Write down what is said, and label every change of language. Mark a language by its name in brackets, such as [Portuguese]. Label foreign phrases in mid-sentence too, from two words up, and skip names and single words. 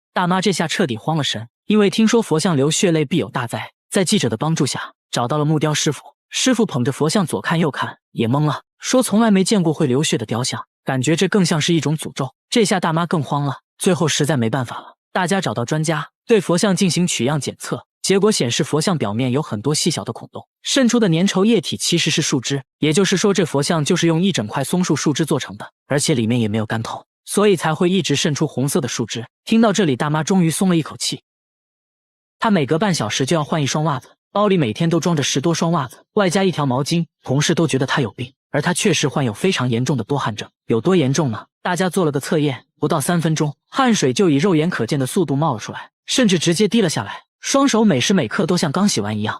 [Chinese] 大媽這下徹底慌了神，因為聽說佛像流血淚必有大災。在記者的幫助下，找到了木雕師傅。師傅捧着佛像左看右看，也懵了，說從來沒見過會流血的雕像，感覺這更像是一種詛咒。這下大媽更慌了，最後實在沒辦法了，大家找到專家對佛像進行取樣檢測，結果顯示佛像表面有很多細小的孔洞，滲出的粘稠液體其實是樹枝，也就是說這佛像就是用一整塊松树樹枝做成的，而且裡面也没有干透，所以才会一直滲出紅色的樹枝。聽到這裡，大媽終於鬆了一口氣。她每隔半小時就要換一雙襪子，包裡每天都裝着10多雙襪子，外加一條毛巾。同事都覺得她有病，而她確實患有非常嚴重的多汗症。有多嚴重呢？大家做了個測驗，不到3分鐘，汗水就以肉眼可見的速度冒了出來，甚至直接滴了下來，雙手每時每刻都像剛洗完一樣。